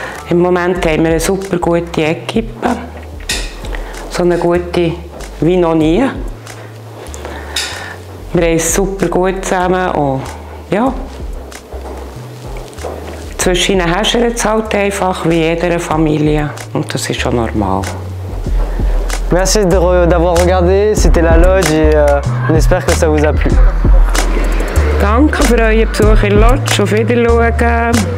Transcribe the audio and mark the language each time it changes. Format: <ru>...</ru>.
<de>Im Moment haben wir eine super gute Equipe. So eine gute wie noch nie. Wir haben es super gut zusammen. Und ja, zwischen ihnen häschert es halt einfach wie jeder Familie. Und das ist schon normal.</de> <fr>Merci d'avoir regardé, c'était la Lodge et on espère que ça vous a plu.</fr> <de>Danke für euren Besuch in der Lodge, auf Wiedersehen.</de>